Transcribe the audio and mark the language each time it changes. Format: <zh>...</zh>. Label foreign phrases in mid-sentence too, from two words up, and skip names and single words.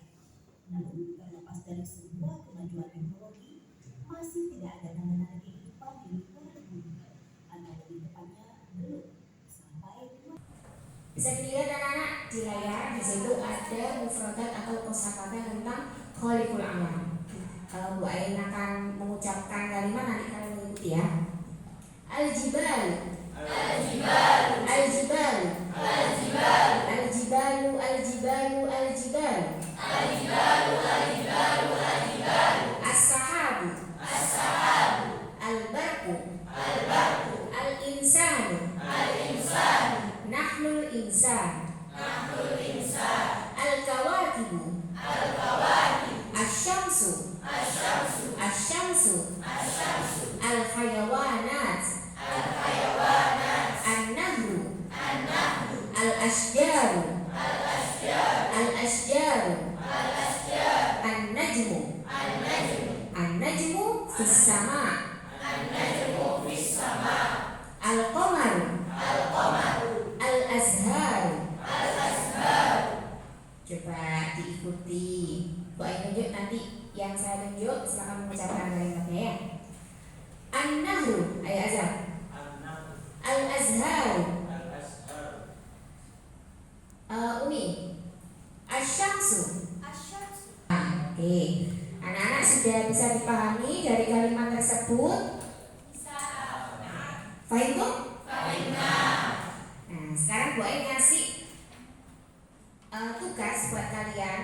<id>Namun, terlepas dari sebuah kemajuan teknologi, masih tidak ada tanda-tanda kehidupan di luar bumi, atau lebih tepatnya belum sampai. Bisa dilihat anak-anak di layar, di situ ada mufradat atau kosakata tentang</id> <ar>خالق العالم.</ar> <id>Kalau Bu Ain akan mengucapkan kalimat nanti kalian mengikuti ya.</id> <ar>الجبال، الجبال، الجبال، الجبال، الجبال، الجبال، الجبال، الجبال، الجبال، الجبال, al-jibalu, al-jibalu, al-jibal, السحاب, السحاب، البرق، البرق, الإنسان، الإنسان، نحن الإنسان، نحن إنسان، الكواكب، الكواكب، الشمس، الشمس، الشمس, الشمس, الحيوانات، الحيوانات، النهر، النهر، الأشجار، الأشجار، الأشجار، الأشجار, al-asjaru, al-asjaru, النجم، النجم، النجم في السماء، النجم في السماء, an-najmu fis sama, القمر، القمر، الأزهار، الأزهار.</ar> <id>Coba diikuti. Bu Ain tunjuk nanti yang saya tunjuk silakan mengucapkan kalimatnya ya.</id> <ar>النهر، ayo azhar. الأزهار, Umi. الشمس، Oke.</ar> <id>Anak-anak sudah bisa dipahami dari kalimat tersebut?</id> <ar>Fahimtum?</ar> <id>Nah, sekarang Bu Ain ngasih tugas buat kalian.</id>